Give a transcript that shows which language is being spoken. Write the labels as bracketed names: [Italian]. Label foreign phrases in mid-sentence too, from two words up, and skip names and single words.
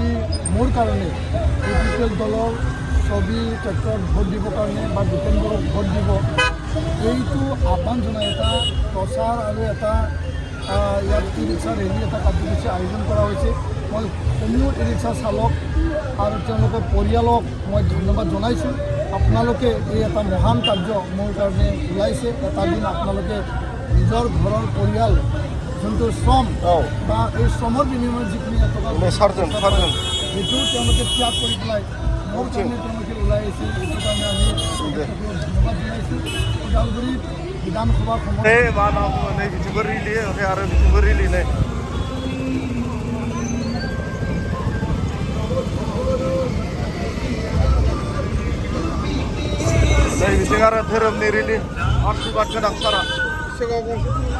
[Assamese] মোৰ কাৰণে UPPL দলৰ ছবি ট্ৰেক্টৰত ভোট দিবৰ কাৰণে বা দিপেন বড়োক ভোট দিব এইটো আহ্বান জনাই এটা প্ৰচাৰ আৰু এটা ইয়াত ই ৰিক্সা ৰেলী এটা কাৰ্যসূচী আয়োজন কৰা হৈছে মই সমূহ ই ৰিক্সা চালক আৰু তেওঁলোকৰ পৰিয়ালক মই ধন্যবাদ জনাইছোঁ আপোনালোকে এই এটা মহান কাৰ্য মোৰ কাৰণে ওলাইছে এটা দিন আপোনালোকে নিজৰ ঘৰৰ পৰিয়াল যোনটো শ্ৰম औ বা এই শ্ৰমৰ বিনিময়ত যিখিনি টকা [Bodo] नै सारजों [Assamese] সেইটো তেওঁলোকে ত্যাগ কৰি পেলাই মোৰ কাৰণে তেওঁলোকে ওলাই আহিছে এইটো কাৰণে আমি ধন্যবাদ জনাইছোঁ ওদালগুৰি বিধানসভাৰ সমষ্টি [Bodo] नै मा होनना बुङो नै बिथिंबो रिलि ओमफ्राय आरो बिथिंबो रिलि नै नै बिथिं आरो धोरोमनि रिलि आशीर्बाद गोनां सारा सिगाङाव गंसे